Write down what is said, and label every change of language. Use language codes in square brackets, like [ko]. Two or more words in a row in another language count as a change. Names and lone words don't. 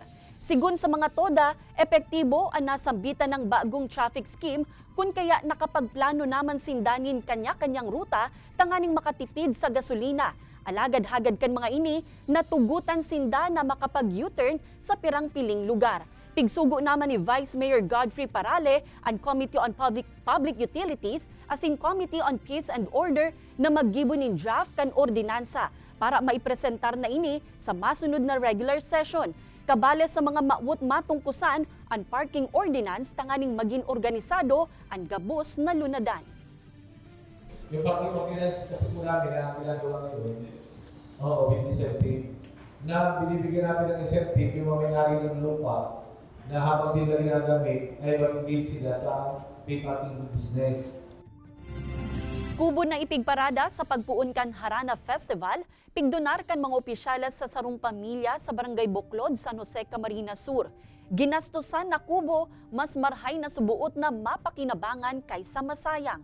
[bik] Sigun sa mga toda, epektibo ang nasambitan ng bagong traffic scheme kung kaya nakapagplano naman sindanin kanya-kanyang ruta tanganing makatipid sa gasolina. Alagad-hagad kan mga ini, natugutan sinda na makapag-U-turn sa pirang piling lugar. Pigsugo naman ni Vice Mayor Godfrey Parale ang Committee on Public Utilities [en] as in [bik] Committee on Peace and Order na maggibo ning draft kan ordinansa para maipresentar na ini sa masunod na regular session. Kabale sa mga maawot matungkusan ang parking ordinance tanganing maging organisado ang gabos na lunadan. [tl] Yung parking ordinance kasi po namin na ginagawa ngayon, [en] with incentive, [tl] na binibigyan natin ng incentive yung mga may-ari ng lupa na habang din na ginagamit ay mag-engage sila sa [en] pay parking business. [bik] Kubo na ipigparada sa pagpuon kan Harana Festival, pigdonar kan mga opisyalas sa sarong pamilya sa Barangay Buklod, San Jose, Camarines Sur. Ginastusan na kubo, mas marhay na subuot na mapakinabangan kaysa masayang.